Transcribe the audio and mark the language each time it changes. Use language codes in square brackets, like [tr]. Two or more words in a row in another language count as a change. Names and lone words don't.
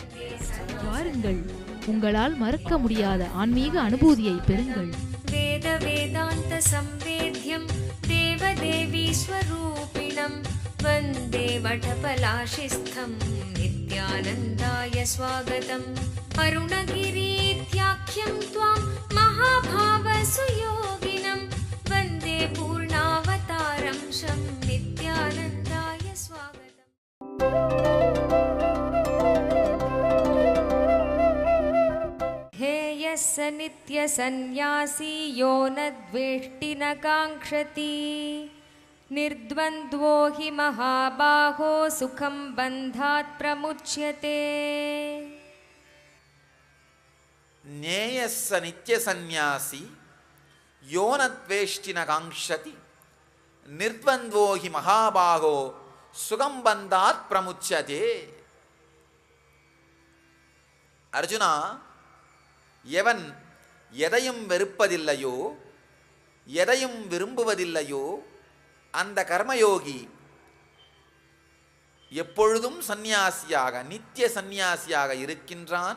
[ta] வாருங்கள், உங்களால் மறக்க முடியாத ஆன்மீக அனுபூதியை பெறுங்கள். [sa] वेद वेदान्त संवेद्यं देवदेवी स्वरूपिणं वन्दे वटपलाशिस्थं नित्यानन्दाय स्वागतम्. அருணகிரீத்யாख्यं त्वां महाभाव सुयोगिनं वन्दे पूर्णावतारं शं नित्यानन्दाय स्वागतम्। हे यस्य नित्यसन्न्यासी यो न द्वेष्टि न काङ्क्षति निर्द्वन्द्वो हि महाबाहो सुखं बन्धात् प्रमुच्यते। ज्ञेयस्स नित्य संन्यासी योनद्वेष्टि न काङ्क्षति निर्द्वन्द्वो हि महाबाहो सुखं बन्धात् प्रमुच्यते. [ta] அர்ஜுனா, எவன் எதையும் வெறுப்பதில்லையோ எதையும் விரும்புவதில்லையோ அந்த கர்மயோகி எப்பொழுதும் சந்நியாசியாக நித்திய சந்நியாசியாக இருக்கின்றான்.